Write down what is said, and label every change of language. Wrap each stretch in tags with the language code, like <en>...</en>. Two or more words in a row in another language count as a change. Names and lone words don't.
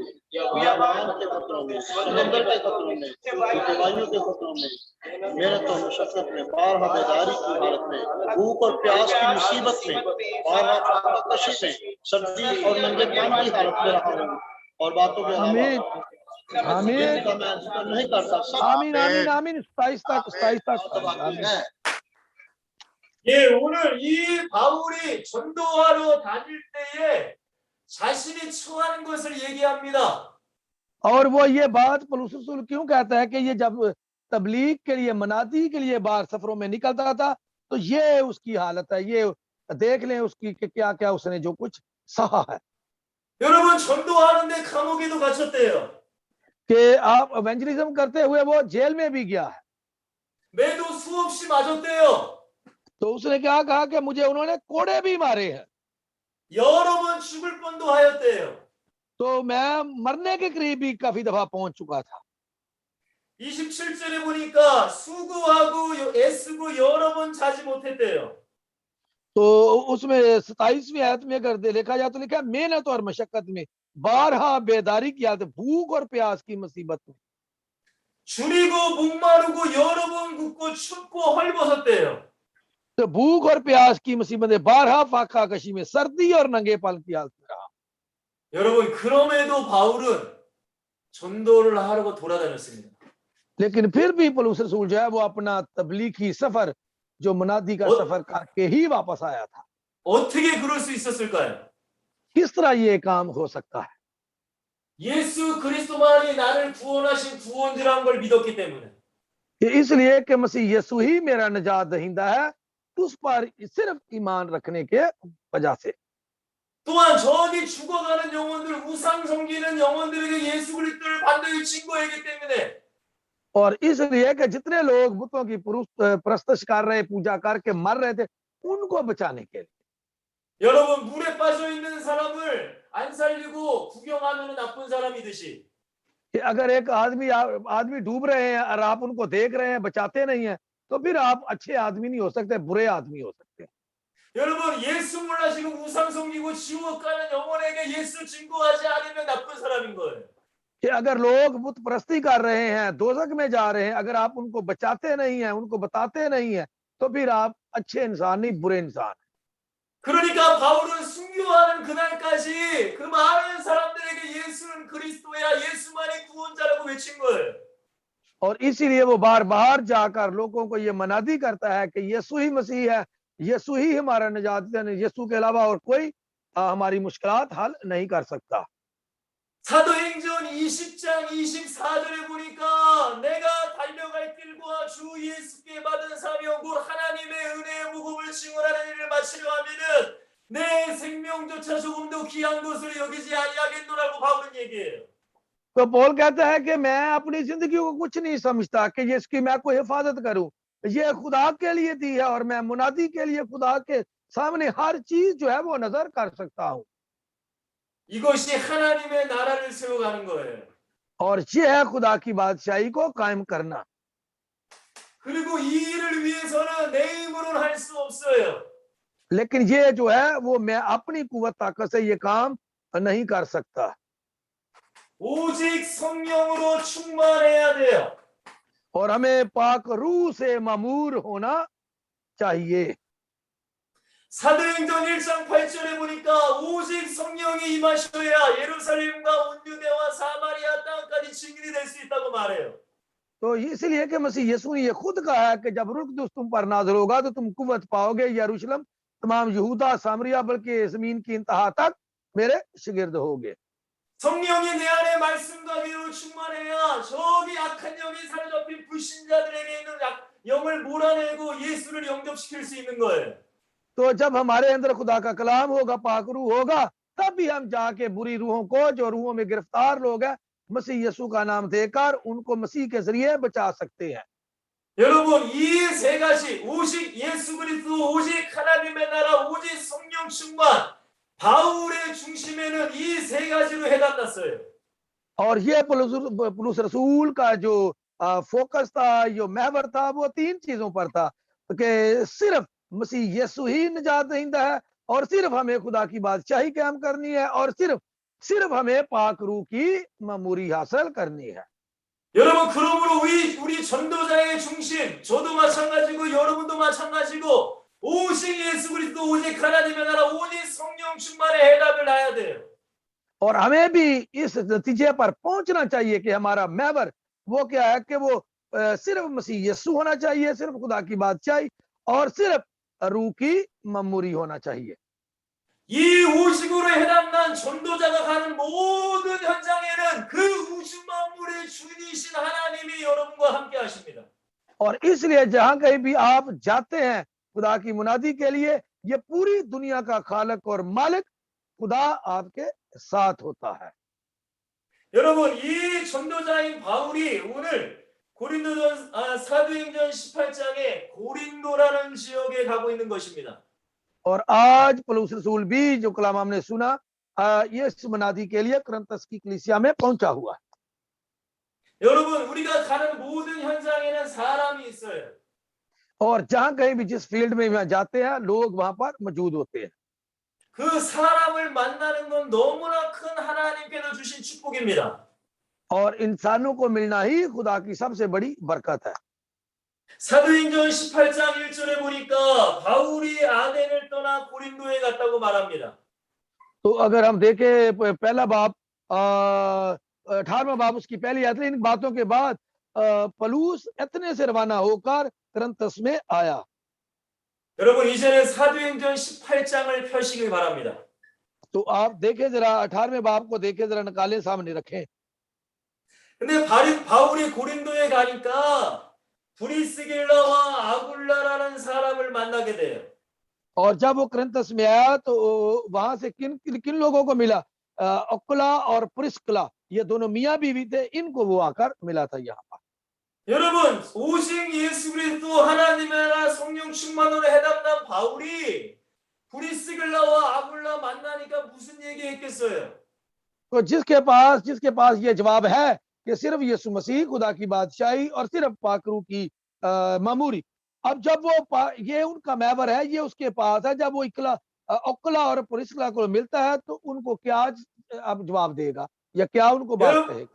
<ur>بیابان کے پتھروں میں، سمندر کے پتھروں میں، دوائیوں کے پتھروں میں، محنت اور مشقت میں، بارہا بیداری کی حالت میں، بھوک اور پیاس کی مصیبت میں، بارہا خاموشی میں، سردی اور ننگے پن کی حالت میں رہا ہوں. اور باتوں کے آمین آمین کا میں ذکر نہیں کرتا۔ سب آمین آمین آمین 27 تک آمین.</ur> <ko>예, 오늘 이 바울이 전도하러 다닐 때에 자신이 처하는 것을 얘기합니다.</ko> <ur>اور وہ یہ بات پولس رسول کیوں کہتا ہے کہ یہ جب تبلیغ کے لیے منادی کے لیے باہر سفروں میں نکلتا تھا تو یہ اس کی حالت ہے. یہ دیکھ لیں اس کی کہ کیا کیا اس نے جو کچھ سہا ہے.</ur> <ko>여러분 전도하는데 감옥에도 갇혔대요.</ko> <ur>کہ آپ ایونجلزم کرتے ہوئے وہ جیل میں بھی گیا ہے.</ur> <ko>매도 수없이 맞았대요.</ko> <ur>تو اس نے کیا کہا کہ مجھے انہوں نے کوڑے بھی مارے ہیں.</ur> <ko>여러 번 죽을 뻔도 하였대요.</ko> <ur>تو میں مرنے کے قریب بھی کافی دفعہ پہنچ چکا تھا.</ur> <ko>27절에 보니까 수고하고 애쓰고 여러 번 자지 못했대요.</ko> <ur>تو اس میں 27ویں آیت میں اگر دیکھا جائے تو لکھا محنت اور مشقت میں، بارہا بیداری کی حالت، بھوک اور پیاس کی مصیبت میں,</ur> <ko>줄이고 목마르고 여러 번 굽고 춥고 헐벗었대요.</ko> <ur>تو بھوک اور پیاس کی مصیبت میں، بارہا فاقہ کشی میں، سردی اور ننگے پن کی حالت میں رہا.</ur> <ko>여러분 क럼에도 바울은 전도를 하려고 돌아다녔습니다.</ko> <ur>لیکن پھر بھی پولس رسول جو ہے وہ اپنا تبلیغی سفر جو منادی کا سفر کر کے ہی واپس آیا تھا.</ur> <ko>어떻게 그럴 수 있었을까요?</ko> <ur>کس طرح یہ کام ہو سکتا ہے?</ur> <ko>예수 그리스도만이 나를 구원하신 구원주라는 걸 믿었기 때문에.</ko> <ur>اس لیے کہ مسیح یسوع ہی میرا نجات دہندہ ہے، اس پر صرف ایمان رکھنے کے وجہ سے.</ur> <ko>또한 저기 죽어가는 영혼들, 우상 섬기는 영혼들에게 예수 그리스도를 반드시 증거하기 때문에.</ko> <ur>اور اس لیے کہ جتنے لوگ بتوں کی پرستش کر رہے، پوجا کر کے مر رہے تھے، ان کو بچانے کے لیے.</ur> <ko>여러분 물에 빠져 있는 사람을 안 살리고 구경하면 나쁜 사람이듯이.</ko> <ur>کہ اگر ایک آدمی ڈوب رہے ہیں اور آپ ان کو دیکھ رہے ہیں، بچاتے نہیں ہیں، تو پھر آپ اچھے آدمی نہیں ہو سکتے، برے آدمی ہو سکتے ہیں.</ur> <ko>여러분 예수 몰라시고 우상 섬기고 지옥 가는 영혼에게 예수 증거하지 않으면 나쁜 사람인 거예요.</ko> <ur>کہ اگر لوگ بت پرستی کر رہے ہیں، دوزخ میں جا رہے ہیں، اگر آپ ان کو بچاتے نہیں ہیں، ان کو بتاتے نہیں ہیں، تو پھر آپ اچھے انسان نہیں، برے انسان.</ur> <ko>그러니까 바울은 순교하는 그날까지 그 많은 사람들에게 예수는 그리스도야, 예수만이 구원자라고 외친 거예요.</ko> <ur>اور اسی لیے وہ بار بار جا کر لوگوں کو یہ منادی کرتا ہے کہ یسوع ہی مسیح ہے، یسوع ہی ہمارا نجات ہے، یسوع کے علاوہ اور کوئی ہماری مشکلات حل نہیں کر سکتا.</ur> <ko>사도행전 20장 24절에 보니까 내가 달려갈 길과 주 예수께 받은 사명 곧 하나님의 은혜의 복음을 증언하는 일을 마치려 하면은 내 생명조차 조금 더 귀한 것을 여기지 아니하겠노라고 바울은 얘기해요.</ko> <ur>تو پال کہتا ہے کہ میں اپنی زندگی کو کچھ نہیں سمجھتا کہ جس کی میں کوئی حفاظت کروں، یہ خدا کے لیے دی ہے اور میں منادی کے لیے خدا کے سامنے ہر چیز جو ہے وہ نذر کر سکتا ہوں.</ur> <ko>이것이 하나님의 나라를 세워가는 거예요.</ko> <ur>اور یہ ہے خدا کی بادشاہی کو قائم کرنا.</ur> <ko>그리고 이 일을 위해서는 내 힘으로는 할 수 없어요.</ko> <ur>لیکن یہ جو ہے وہ میں اپنی قوت طاقت سے یہ کام نہیں کر سکتا,</ur> <ko>오직 성령으로 충만해야 돼요.</ko> <ur>اور ہمیں پاک روح سے معمور ہونا چاہیے.</ur> <ko>사도행전 1장 8절에 보니까 오직 성령이 임하셔야 예루살렘과 온 유대와 사마리아 땅까지 증인이 될 수 있다고 말해요.</ko> <ur>تو اس لیے کہ مسیح یسوع نے یہ خود کہا ہے کہ جب روح قدس تم پر نازل ہوگا تو تم قوت پاؤ گے، یروشلم، تمام یہودا، سامریہ، بلکہ زمین کی انتہا تک میرے شاگرد ہوگے.</ur> <ko>성령이 내 안에 말씀과 위로 충만해야 저기 악한 영이 사로잡힌 불신자들에게 있는 영을 몰아내고 예수를 영접시킬 수 있는 거예요.</ko> <ur>تو جب ہمارے اندر خدا کا کلام ہوگا، پاک روح ہوگا، تب بھی ہم جا کے بری روحوں کو، جو روحوں میں گرفتار لوگ ہیں، مسیح یسوع کا نام دے کر ان کو مسیح کے ذریعے بچا سکتے ہیں.</ur> <ko>여러분, 이 세 가지 오직 예수 그리스도, 오직 하나님의 나라, 오직 성령 충만, 바울의 중심에는 이 세 가지로 해당났어요.</ko> <ur>اور یہ پولس رسول کا جو فوکس تھا، جو محور تھا، وہ تین چیزوں پر تھا کہ صرف مسیح یسوع ہی نجات دہندہ ہے، اور صرف ہمیں خدا کی بادشاہی قائم کرنی ہے، اور صرف ہمیں پاک روح کی معموری حاصل کرنی ہے.</ur> <ko>여러분, 그러므로 우리 전도자의 중심, 저도 마찬가지고 여러분도 마찬가지고 오직 예수 그리스도, 오직 하나님의 나라, 오직 성령 충만의 해답을 놔야 돼요.</ko> <ur>اور ہمیں بھی اس نتیجے پر پہنچنا چاہیے کہ ہمارا محور وہ کیا ہے کہ وہ صرف مسیح یسوع ہونا چاہیے، صرف خدا کی بادشاہی اور صرف روح کی معموری ہونا چاہیے.</ur> <ko>이 오직으로 해당난 전도자가 가는 모든 현장에는 그 우주 만물의 주인이신 하나님이 여러분과 함께 하십니다.</ko> <ur>اور اس لیے جہاں کہیں بھی آپ جاتے ہیں خدا کی منادی کے لیے، یہ پوری دنیا کا خالق اور مالک خدا آپ کے ساتھ ہوتا ہے.</ur> <ko>여러분, 이 전도자인 바울이 오늘 사도행전 18장에 고린도라는 지역에 가고 있는 것입니다.</ko> <ur>اور آج پولس رسول بھی جو کلام ہم نے سنا، یہ اس منادی کے لیے کرنتھس کی کلیسیا میں پہنچا ہوا ہے.</ur> <ko>여러분, 우리가 가는 모든 현장에는 사람이 있어요.</ko> <ur>اور جہاں کہیں بھی جس فیلڈ میں وہاں جاتے ہیں، لوگ وہاں پر موجود ہوتے ہیں.</ur> <ko>그 사람을 만나는 건 너무나 큰 하나님께서 주신 축복입니다.</ko> <ur>اور انسانوں کو ملنا ہی خدا کی سب سے بڑی برکت ہے.</ur> <ko>사도행전 18장 1절에 보니까 바울이 아덴을 떠나 고린도에 갔다고 말합니다.</ko> <ur>تو اگر ہم دیکھیں پہلا باب 18واں باب اس کی پہلی آیت، ان باتوں کے بعد پولس ایتھنے سے روانہ ہو کر کرنتھس میں آیا.</ur> <ko>여러분, 이제는 사도행전 18장을 펴시길 바랍니다.</ko> <ur>تو آپ دیکھیں ذرا 18ویں باب کو دیکھیں ذرا، نکالیں، سامنے رکھیں.</ur> <ko>근데 바울이 고린도에 가니까 브리스길라와 아굴라라는 사람을 만나게 돼요.</ko> <ur>اور جب وہ کرنتھس میں آیا تو وہاں سے کن لوگوں کو ملا? اکولہ اور پرسکلہ، یہ دونوں میاں بیوی تھے، ان کو وہ آ کر ملا تھا یہاں پر.</ur> <ko>여러분, 오직 예수 그리스도, 하나님의 나라, 성령 충만으로 해당난 바울이 브리스길라와 아굴라 만나니까 무슨 얘기했겠어요?</ko> <ur>تو جس کے پاس یہ جواب ہے کہ صرف یسوع مسیح، خدا کی بادشاہی اور صرف پاک رو کی معموری، اب جب وہ یہ ان کا محور ہے، یہ اس کے پاس ہے، جب وہ اکولہ اور پرسکلہ کو ملتا ہے تو ان کو کیا اب جواب دے گا یا کیا ان کو بات کہے گا?</ur>